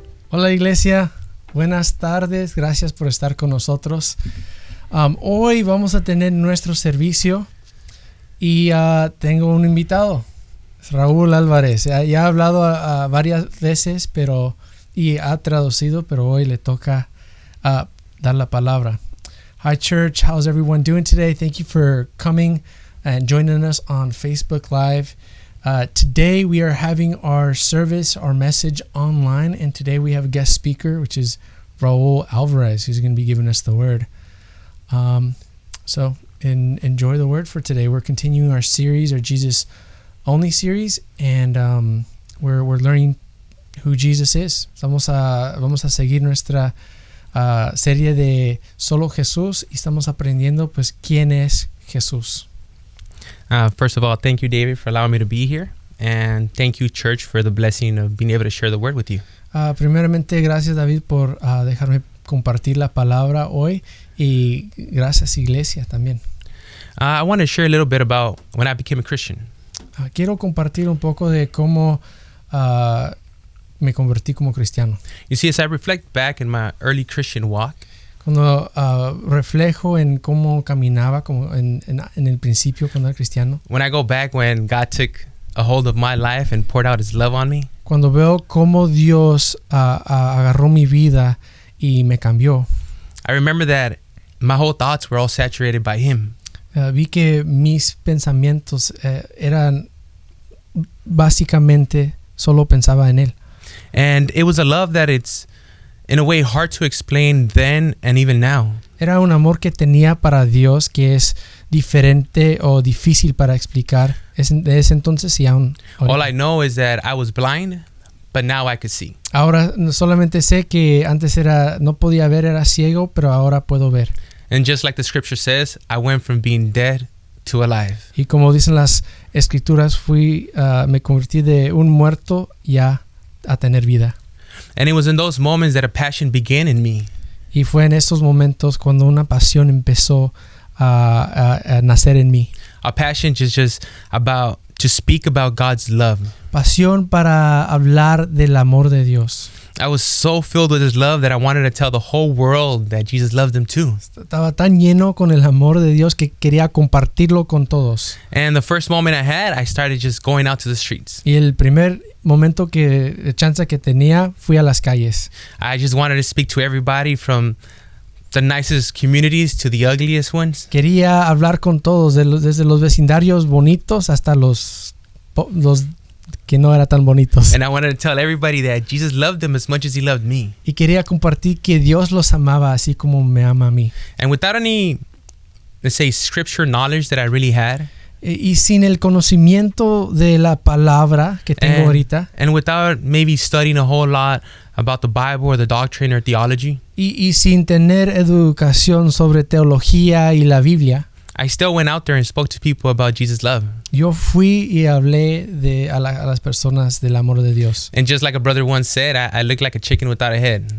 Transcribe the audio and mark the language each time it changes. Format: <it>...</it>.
<es>Hola iglesia, buenas tardes, gracias por estar con nosotros. Hoy vamos a tener nuestro servicio y tengo un invitado, Raúl Álvarez. Ya ha hablado varias veces y ha traducido, pero hoy le toca dar la palabra.</es> <en>Hi church, how's everyone doing today? Thank you for coming and joining us on Facebook Live. Today we are having our service, our message online, and today we have a guest speaker, which is Raúl Álvarez, who's going to be giving us the word. So enjoy the word for today. We're continuing our series, our Jesus Only series, and we're learning who Jesus is.</en> <es>Vamos a seguir nuestra serie de Solo Jesús y estamos aprendiendo pues quién es Jesús.</es> <en>First of all, thank you, David, for allowing me to be here. And thank you, church, for the blessing of being able to share the word with you.</en> <es>Primeramente, gracias, David, por dejarme compartir la palabra hoy. Y gracias, iglesia, también.</es> <en>I want to share a little bit about when I became a Christian.</en> <es>Quiero compartir un poco de cómo me convertí como cristiano.</es> <en>You see, as I reflect back in my early Christian walk,</en> <es>Cuando reflejo en cómo caminaba como en el principio cuando era cristiano.</es> <en>when I go back when God took a hold of my life and poured out his love on me,</en> <es>Cuando veo cómo Dios agarró mi vida y me cambió.</es> <en>I remember that my whole thoughts were all saturated by him.</en> <es>Vi que mis pensamientos eran básicamente solo pensaba en él.</es> <en>And it was a love that it's, in a way, hard to explain then and even now.</en> <es>Era un amor que tenía para Dios que es diferente o difícil para explicar de ese entonces y aún ahorita.</es> <en>All I know is that I was blind, but now I could see.</en> <es>Ahora solamente sé que antes no podía ver, era ciego, pero ahora puedo ver.</es> <en>And just like the scripture says, I went from being dead to alive.</en> <es>Y como dicen las escrituras, me convertí de un muerto ya a tener vida.</es> <en>And it was in those moments that a passion began in me.</en> <es>Y fue en esos momentos cuando una pasión empezó a nacer en mí.</es> <en>A passion just about to speak about God's love.</en> <es>Pasión para hablar del amor de Dios.</es> <en>I was so filled with his love that I wanted to tell the whole world that Jesus loved them too.</en> <es>Estaba tan lleno con el amor de Dios que quería compartirlo con todos.</es> <en>And the first moment I had, I started just going out to the streets.</en> <es>Y el primer momento chance que tenía, fui a las calles.</es> <en>I just wanted to speak to everybody from the nicest communities to the ugliest ones.</en> <es>Quería hablar con todos, desde los vecindarios bonitos hasta los que no eran tan bonitos.</es> <en>And I wanted to tell everybody that Jesus loved them as much as he loved me.</en> <es>Y quería compartir que Dios los amaba así como me ama a mí.</es> <en>And without any, let's say, scripture knowledge that I really had,</en> <es>Y sin el conocimiento de la palabra que tengo ahorita.</es> <en>And without maybe studying a whole lot about the Bible or the doctrine or theology,</en> <es>Y sin tener educación sobre teología y la Biblia.</es> <en>I still went out there and spoke to people about Jesus' love.</en> <es>Yo fui y hablé a las personas del amor de Dios.</es> <en>And just like a brother once said, I look like a chicken without a head.</en>